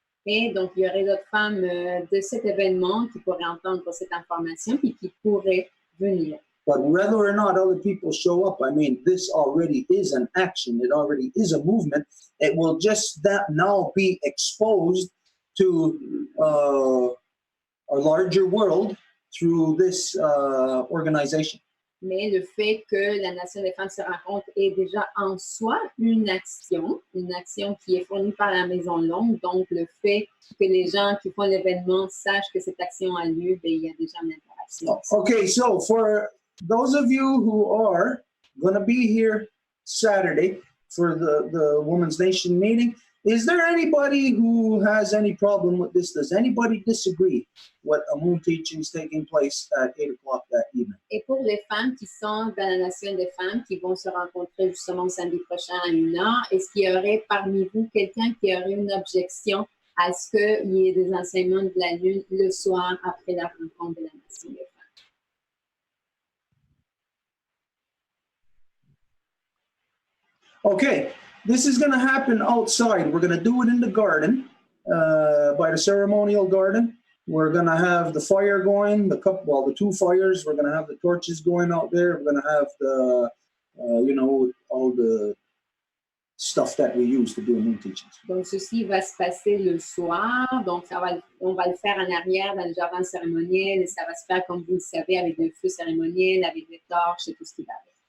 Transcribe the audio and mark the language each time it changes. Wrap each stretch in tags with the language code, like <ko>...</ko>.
<fr>Et donc, il y aurait d'autres femmes de cet événement qui pourraient entendre cette information et qui pourraient venir.</fr> <en>But whether or not other people show up, I mean, this already is an action. It already is a movement. It will just now be exposed to a larger world through this organization.</en> <fr>Mais le fait que la Nation des femmes se rencontre est déjà en soi une action qui est fournie par la Maison Longue. Donc, le fait que les gens qui font l'événement sachent que cette action a lieu, il y a déjà une interaction.</fr> <en>Okay, so for those of you who are going to be here Saturday for the Women's Nation meeting, is there anybody who has any problem with this? Does anybody disagree with a moon teachings taking place at 8 o'clock that evening?</en> <fr>Et pour les femmes qui sont dans la Nation des femmes, qui vont se rencontrer justement samedi prochain à 1h, est-ce qu'il y aurait parmi vous quelqu'un qui aurait une objection à ce qu'il y ait des enseignements de la Lune le soir après la rencontre de la Nation des femmes?</fr> <en>Okay, this is going to happen outside. We're going to do it in the garden, by the ceremonial garden. We're going to have the fire going, the 2 fires. We're going to have the torches going out there. We're going to have the, all the stuff that we use to do moon teachings.</en> <fr>Donc, ceci va se passer le soir. Donc, on va le faire en arrière dans le jardin cérémoniel. Et ça va se faire, comme vous le savez, avec des feux cérémoniels, avec des torches et tout ce qui va avec.</fr>